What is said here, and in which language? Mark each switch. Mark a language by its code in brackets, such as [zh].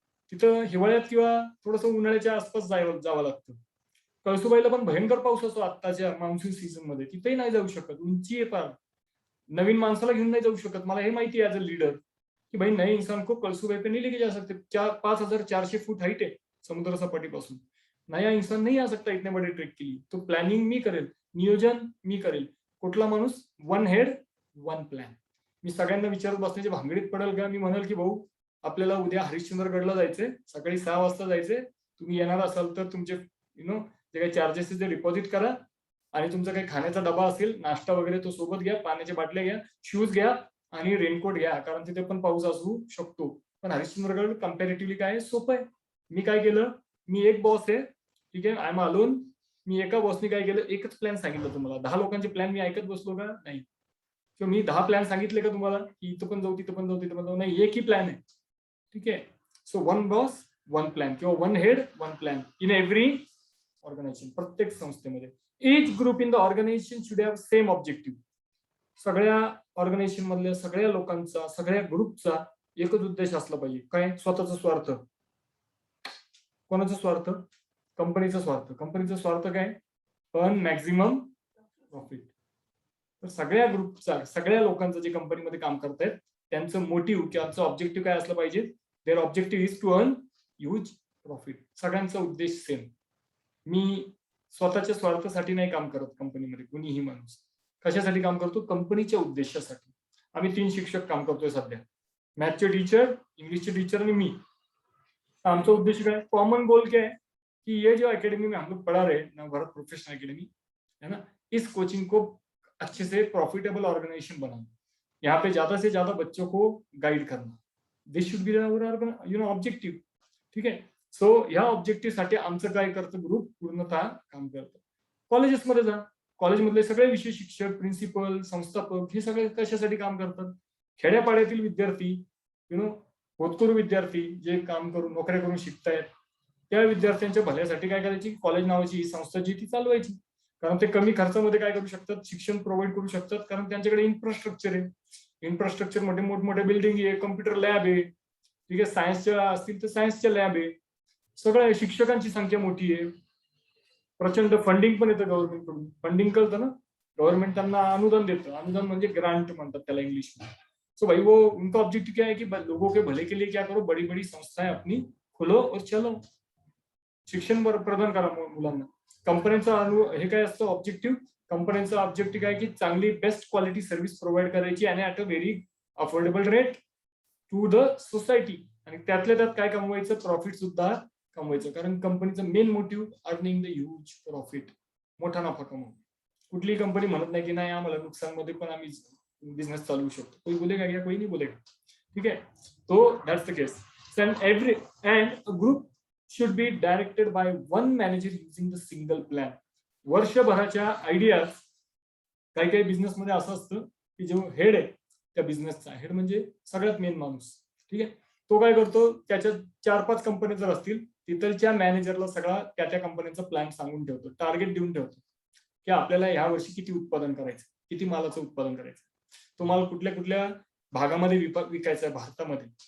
[mr] तिथं हिवाळ्यात किंवा थोडस उन्हाळ्याच्या आसपास जावं लागतं. कळसुबाईला पण भयंकर पाऊस असतो आत्ताच्या मान्सून सीझन मध्ये, तिथेही नाही जाऊ शकत, उंची आहे फार. नवीन माणसाला घेऊन नाही जाऊ शकत. मला हे माहिती आहे [en] as a leader [hi] की भाई नए इंसान को कळसुबाई पे नहीं लेके जा सकते. [mr] 5400 फूट हाइट आहे. समुद्र सपाटीपासून. [hi] नया इंसान नहीं आ सकता इतने बड़े ट्रेक के लिए. [mr] तो प्लॅनिंग मी करेल, नियोजन मी करेल. कुठला माणूस? One head one plan. मी सगळ्यांना विचारत बसण्याची भानगडीत पडेल का? मी म्हणाल की भाऊ आपल्याला उद्या हरिश्चंद्रगडला जायचंय, सकाळी 6 वाजता जायचंय. तुम्ही येणार असाल तर तुमचे जे काही चार्जेस ते डिपॉझिट करा आणि तुमचा काही खाण्याचा डबा असेल, नाश्ता वगैरे तो सोबत घ्या, पाण्याच्या बाटल्या घ्या, शूज घ्या आणि रेनकोट घ्या, कारण तिथे पण पाऊस असू शकतो. पण हरिश्चंद्रगड कम्पॅरेटिव्हली काय सोपं आहे. मी काय केलं, मी एक बॉस आहे, ठीक आहे, [en] I am alone. [mr] मी एका बॉसने काय केलं, एकच प्लॅन सांगितलं तुम्हाला. 10 लोकांचे प्लॅन मी ऐकत बसलो का? नाही. किंवा मी 10 प्लॅन सांगितले का तुम्हाला की इथं पण जाऊ, तिथं पण जाऊ, तिथं पण जाऊ? नाही, एक ही प्लॅन आहे. ठीक आहे. [en] So one boss one plan किंवा one head one plan in every organisation. [mr] प्रत्येक संस्थेमध्ये [en] each group in the organization should have same objective. [mr] सगळ्या ऑर्गनायझेशन मधल्या सगळ्या लोकांचा, सगळ्या ग्रुपचा एकच उद्देश असला पाहिजे. काय? स्वतःचा स्वार्थ. कोणाचा स्वार्थ? कंपनीचा स्वार्थ. कंपनीचा स्वार्थ काय? [en] Earn maximum profit. [mr] तर सगळ्या ग्रुपचा, सगळ्या लोकांचं जे कंपनीमध्ये काम करतायत त्यांचं मोटिव्ह किंवा ऑब्जेक्टिव्ह काय असलं पाहिजे? [en] Their objective is to earn huge profit. [mr] सगळ्यांचा उद्देश सेम. मी स्वतःच्या स्वार्थासाठी नाही काम करत कंपनीमध्ये कुणीही माणूस. कशासाठी काम करतो? कंपनीच्या उद्देशासाठी. आम्ही 3 शिक्षक काम करतोय सध्या. मॅथचे टीचर, इंग्लिशचे टीचर आणि मी. आमचा उद्देश काय? [hi] कॉमन गोल क्या है कि ये जो एकेडमी में हम लोग पढ़ा रहे हैं, नवभारत प्रोफेशनल एकेडमी, है ना, इस कोचिंग को अच्छे से प्रॉफिटेबल ऑर्गेनाइजेशन बनाना. यहाँ पे ज्यादा से ज्यादा बच्चों को गाइड करना. [en] This should be objective. [mr] ठीक आहे. सो ह्या ऑब्जेक्टिव्ह साठी आमचं काय करतं ग्रुप? पूर्णतः काम करतं. कॉलेजेसमध्ये जा, कॉलेजमधले सगळे विषय शिक्षक, प्रिन्सिपल, संस्थापक हे सगळे कशासाठी काम करतात? खेड्यापाड्यातील विद्यार्थी, होतकरू विद्यार्थी जे काम करून नोकऱ्या करून शिकतायत त्या विद्यार्थ्यांच्या भल्यासाठी काय करायची? कॉलेज नावाची ही संस्था जी ती चालवायची. कारण ते कमी खर्चामध्ये काय करू शकतात? शिक्षण प्रोव्हाइड करू शकतात, कारण त्यांच्याकडे इन्फ्रास्ट्रक्चर आहे. इन्फ्रास्ट्रक्चर मध्ये मोठमोठे बिल्डिंग आहे, कम्प्युटर लॅब आहे, ठीक आहे, सायन्सच्या असतील तर सायन्सच्या लॅब आहे. सगळ्या शिक्षकांची संख्या मोठी आहे. प्रचंड फंडिंग पण येतं गव्हर्नमेंट कडून. फंडिंग कळतं ना, गव्हर्नमेंट त्यांना अनुदान देतं. अनुदान म्हणजे ग्रांट म्हणतात त्याला इंग्लिश में. [hi] सो भाई वो उनका ऑब्जेक्टिव क्या है कि लोगों के भले के लिए क्या करो, बड़ी बड़ी संस्थाएं अपनी खोलो और चलो. [mr] शिक्षण प्रदान करा मुलांना. कंपन्यांचा हे काय असतं ऑब्जेक्टिव्ह? कंपन्यांचा ऑब्जेक्टिव्ह काय की चांगली बेस्ट क्वालिटी सर्व्हिस प्रोव्हाइड करायची आणि [en] At a very affordable rate to the society. [mr] आणि त्यातल्या त्यात काय कमवायचं? प्रॉफिट सुद्धा कमवायचं. कारण कंपनीचं main motive [en] earning the huge profit, [mr] मोठा नफा कमवणं. कुठलीही कंपनी म्हणत नाही की नाही आम्हाला नुकसानमध्ये पण आम्ही बिझनेस चालवू शकतो. [hi] कोई बोलेगा क्या? कोई नहीं बोलेगा. ठीक है. तो [en] That's the case. And a group should be directed by one manager using the single plan. [mr] वर्षभराच्या आयडियाज काही काही बिझनेस मध्ये असं असतं की जो हेड आहे त्या बिझनेसचा, हेड म्हणजे सगळ्यात मेन माणूस, ठीक आहे, तो काय करतो? त्याच्या 4-5 कंपन्या जर असतील तिथलच्या मॅनेजरला सगळा त्या त्या कंपनीचा प्लॅन सांगून ठेवतो, टार्गेट देऊन ठेवतो की आपल्याला ह्या वर्षी किती उत्पादन करायचं, किती मालाचं उत्पादन करायचं, तो माल कुठल्या कुठल्या भागामध्ये विकायचा आहे भारतामध्ये.